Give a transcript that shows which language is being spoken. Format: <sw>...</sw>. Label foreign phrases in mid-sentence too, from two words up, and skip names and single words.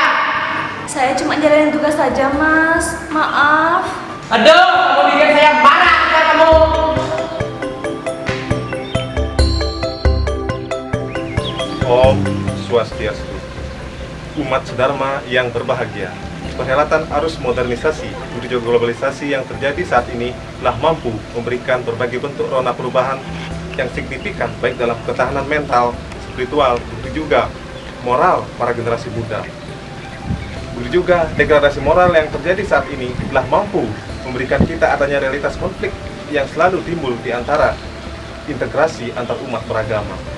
<id>Saya cuma jalanin tugas saja, Mas. Maaf. Aduh, kamu bikin saya marah ya kamu.</id> <sa>Om Swastiastu.</sa> <id>Umat sedharma yang berbahagia. Perhelatan arus modernisasi menuju globalisasi yang terjadi saat ini telah mampu memberikan berbagai bentuk rona perubahan yang signifikan baik dalam ketahanan mental, spiritual, begitu juga moral para generasi muda. Begitu juga degradasi moral yang terjadi saat ini telah mampu memberikan kita adanya realitas konflik yang selalu timbul di antara integrasi antar umat beragama.</id>